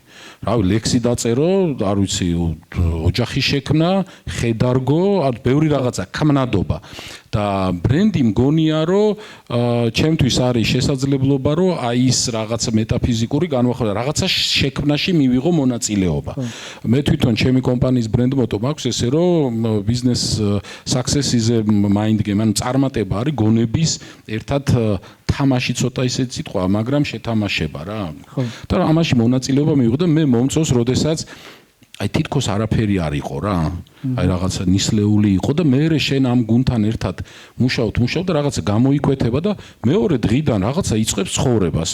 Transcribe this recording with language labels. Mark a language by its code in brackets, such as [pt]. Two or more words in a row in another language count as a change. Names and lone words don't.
[ka] რავი, ლექსი დაწერო, არ ვიცი, ოჯახი შექმნა, ხედარგო, ბევრი რაღაცა, ქმნადობა. და ბრენდი მგონია, რომ ჩემთვის არის შესაძლებლობა, რომ აი ის რაღაცა მეტაფიზიკური განვახილება, რაღაცა შექმნაში მივიღო მონაწილეობა. მე თვითონ ჩემი კომპანიის ბრენდ მოტო მაქვს ესე, რომ [en] business success is a mind game, [ka] ანუ წარმატება არის გონების ერთად თამაში ცოტა ისეთ სიტყვა, მაგრამ შეთამაშება რა. და ამაში მონაწილეობა მივიღო და მე მომწონს, როდესაც აი თითქოს არაფერი არ იყო რა. აი რაღაცა ნისლეული იყო და მე შენ ამ გუნთან ერთად მუშაობ და რაღაცა გამოიკვეთება და მეორე დღიდან რაღაცა იწყებს ცხოვრებას.